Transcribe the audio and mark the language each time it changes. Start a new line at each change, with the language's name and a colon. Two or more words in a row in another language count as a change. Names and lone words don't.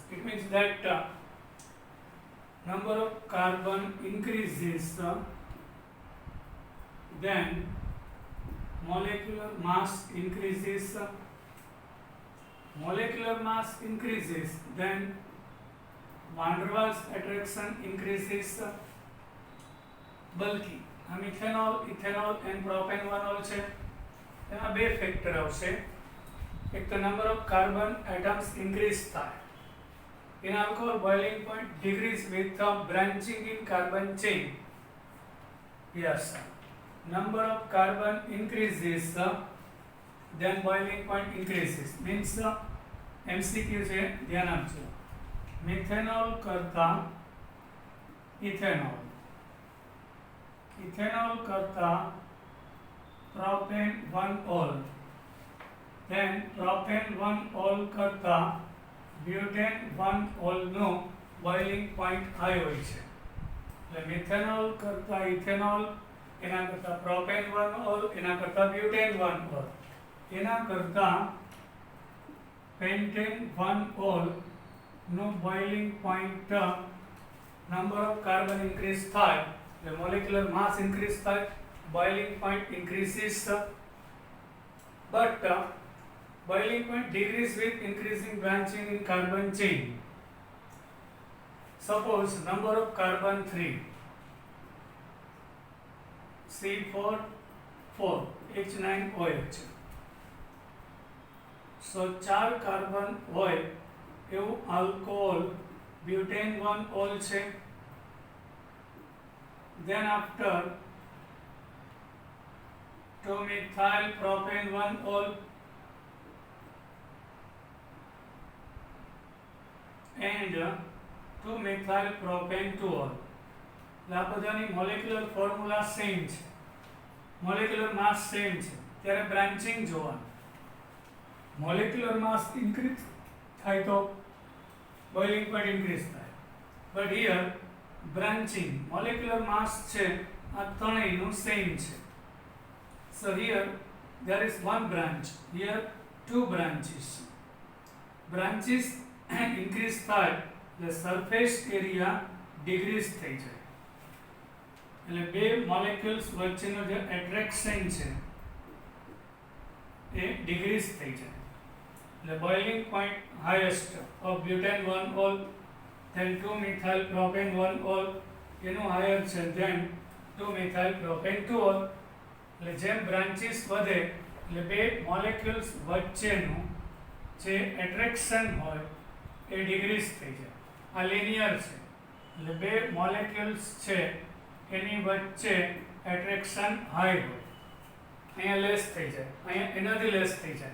English: It means that number of carbon increases, then molecular mass increases. Molecular mass increases, then van der Waals attraction increases. Bulky.
Gujarati: આ મિથેનોલ, ઇથેનોલ and પ્રોપેનોલ છે. તેમાં બે ફેક્ટર આવશે. એક તો
English: number of carbon atoms increase
Gujarati: થાય.
English: In alcohol, boiling point decrease with branching in carbon chain. Yes. Number of carbon increases, then boiling point increases.
Gujarati: Means MCQ છે, ધ્યાન આપજો. મિથેનોલ કરતા ઇથેનોલ, ઇથેનોલ કરતા પ્રોપેન 1-ol, then પ્રોપેન 1-ol કરતા બ્યુટેન 1-ol નો
English: boiling point high
Gujarati: હોય છે. એટલે મિથેનોલ કરતા ઇથેનોલ, એના કરતા પ્રોપેન 1-ol, એના કરતા બ્યુટેન 1-ol, એના કરતા પેન્ટેન 1-ol નો
English: boiling point number of carbon increase
Gujarati: થાય, એટલે
English: molecular mass increase
Gujarati: થાય,
English: boiling point increases, but boiling point decrease with increasing branching in carbon chain. Suppose number of carbon 3, C4 H9OH.
Gujarati: So 4 કાર્બન હોય એવું આલ્કોહોલ બ્યુટેન 1-ol છે.
English: Then after 2-methyl propane 1-ol and 2-methyl propane 2-ol.
Gujarati: આ બધાની
English: molecular formula same
Gujarati: છે,
English: molecular mass same
Gujarati: છે. ત્યારે બ્રાન્ચિંગ જોવાનું.
English: molecular mass increase
Gujarati: થાય તો
English: boiling point increase
Gujarati: થાય.
English: but here branching, molecular mass
Gujarati: છે આ ત્રણેયનું સેમ છે.
English: So here there is one branch, here two branches. Branches increase થાય the surface area decrease
Gujarati: થઈ જાય. એટલે બે molecules વચ્ચેનો જે attraction છે એ decrease થઈ જાય.
English: એટલે boiling point highest of butane 1-ol, then 2-methyl propane 1-ol, એનું higher છે then 2-methyl propane 2-ol.
Gujarati: એટલે જેમ બ્રાન્ચીસ વધે એટલે બે મોલેક્યુલ્સ વચ્ચેનું જે એટ્રેક્શન હોય એ ડિક્રીઝ થઈ જાય. આ લિનિયર છે, એટલે બે મોલેક્યુલ્સ છે એની વચ્ચે એટ્રેક્શન હાઈ હોય, અહીંયા લેસ થઈ જાય, અહીંયા એનાથી લેસ થઈ જાય.